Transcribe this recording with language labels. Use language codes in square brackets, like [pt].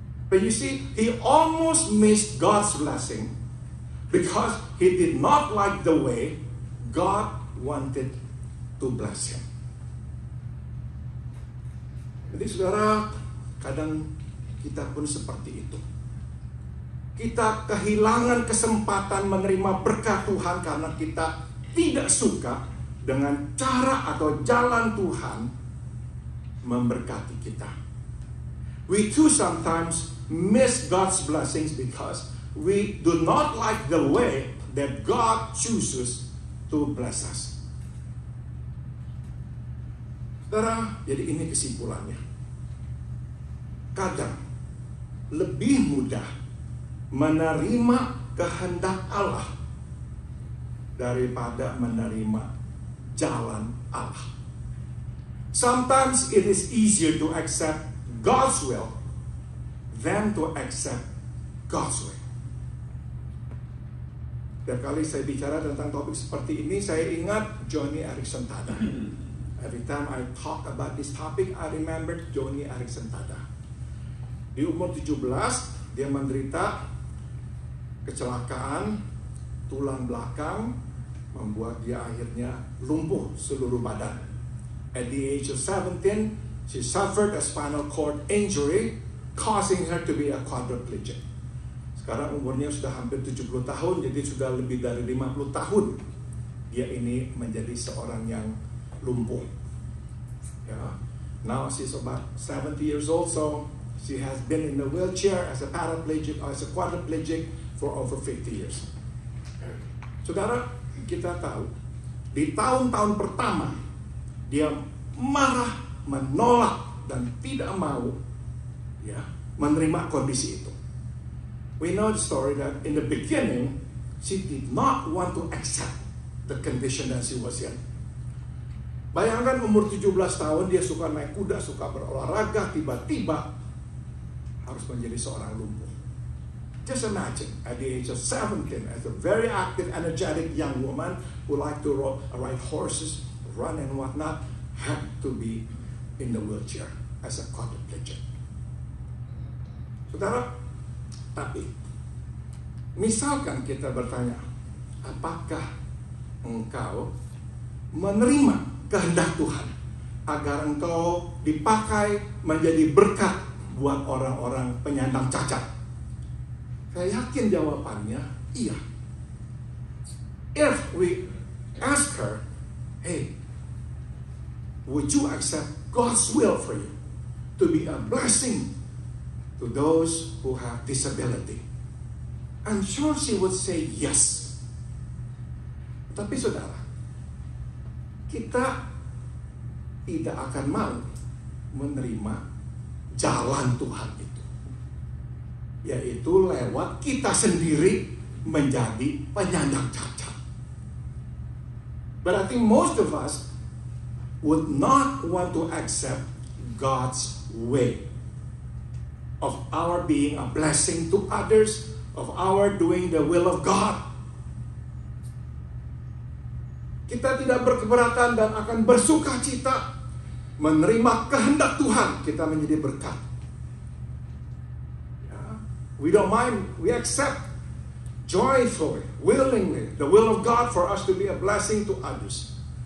[en] But you see, he almost missed God's blessing because he did not like the way God wanted to bless him. [id] Jadi saudara, kadang kita pun seperti itu. Kita kehilangan kesempatan menerima berkat Tuhan karena kita tidak suka dengan cara atau jalan Tuhan memberkati kita. [en] We too sometimes miss God's blessings because we do not like the way that God chooses to bless us. [id] Saudara, jadi ini kesimpulannya. Kadang lebih mudah menerima kehendak Allah daripada menerima jalan Allah. [en] Sometimes it is easier to accept God's will than to accept God's way. [id] Setiap kali saya bicara tentang topik seperti ini, saya ingat Joni Eareckson Tada. [en] Every time I talk about this topic, I remember Joni Eareckson Tada. [id] Di umur 17, dia menderita kecelakaan tulang belakang, membuat dia akhirnya lumpuh seluruh badan. [en] At the age of 17, she suffered a spinal cord injury, causing her to be a quadriplegic. [id] Sekarang umurnya sudah hampir 70 tahun, jadi sudah lebih dari 50 tahun dia ini menjadi seorang yang lumpuh. Ya. [en] Now she's about 70 years old, so she has been in a wheelchair as a paraplegic or as a quadriplegic for over 50 years. [id] Saudara, kita tahu di tahun-tahun pertama dia marah, menolak, dan tidak mau menerima kondisi itu. [en] We know the story that in the beginning, she did not want to accept the condition that she was in. [id] Bayangkan umur 17 tahun, dia suka naik kuda, suka berolahraga, tiba-tiba harus menjadi seorang lumpuh. [en] Just imagine, at the age of 17, as a very active, energetic young woman who liked to ride horses, run and whatnot, had to be in the wheelchair as a quadriplegic. [id] Saudara, tapi misalkan kita bertanya, apakah engkau menerima kehendak Tuhan agar engkau dipakai menjadi berkat buat orang-orang penyandang cacat? Saya yakin jawabannya iya. [en] If we ask her, hey, would you accept God's will for you to be a blessing to those who have disability? I'm sure she would say yes. [id] Tapi saudara, kita tidak akan mau menerima jalan Tuhan itu, yaitu lewat kita sendiri menjadi penyandang cacat. [en] But I think most of us would not want to accept God's way of our being a blessing to others, of our doing the will of God. [id] Kita tidak berkeberatan dan akan bersuka cita menerima kehendak Tuhan kita menjadi berkat. [en] We don't mind, we accept joyfully, willingly the will of God for us to be a blessing to others.